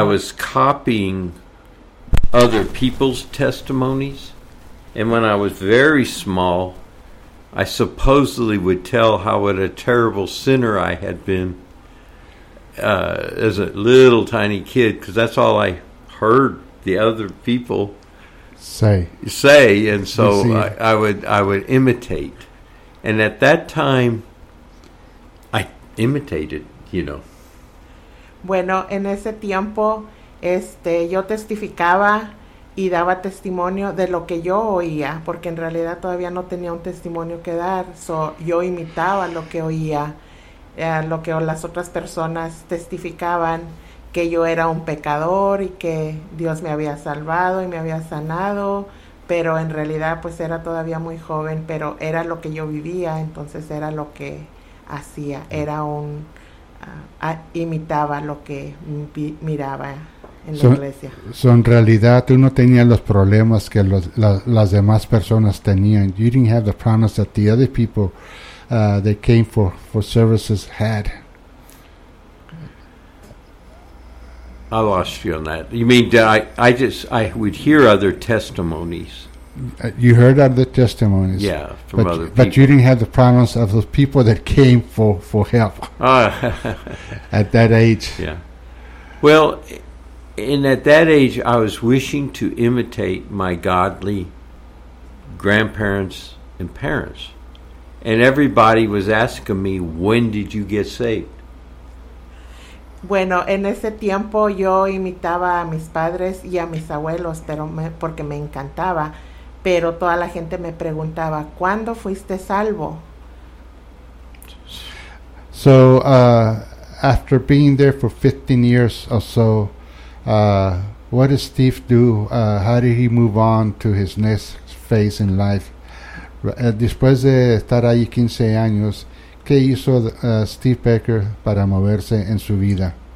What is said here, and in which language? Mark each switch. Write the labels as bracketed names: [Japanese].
[English] I was copying other people's testimonies, and when I was very small, I supposedly would tell how what a terrible sinner I had been as a little tiny kid, because that's all I heard the other people say, and so I would imitate, and at that time, I imitated, you know. [Spanish] Bueno, en ese tiempo. Yo testificaba y daba testimonio de lo que yo oía, porque en realidad todavía no tenía un testimonio que dar. So, yo imitaba lo que oía, lo que las otras personas testificaban, que yo era un pecador y que Dios me había salvado y me había sanado, pero en realidad pues era todavía muy joven, pero era lo que yo vivía, entonces era lo que hacía, era un imitaba lo que miraba. So en realidad tú no tenías los problemas que las demás personas tenían. [English] You didn't have the problems that the other people that came for services had. I lost you on that. You mean I would hear other testimonies. You heard of the testimonies. Yeah, from but, other people. But you didn't have the problems of those people that came for help at that age. Yeah. Well, and at that age, I was wishing to imitate my godly grandparents and parents. And everybody was asking me, when did you get saved? [Spanish] Bueno, en ese tiempo yo imitaba a mis padres y a mis abuelos, pero porque me encantaba. Pero toda la gente me preguntaba, ¿cuándo fuiste salvo? [English] So, after being there for 15 years or so, what did Steve do? How did he move on to his next phase in life? [Spanish] Después de estar ahí 15 años, ¿qué hizo Steve Becker para moverse en su vida?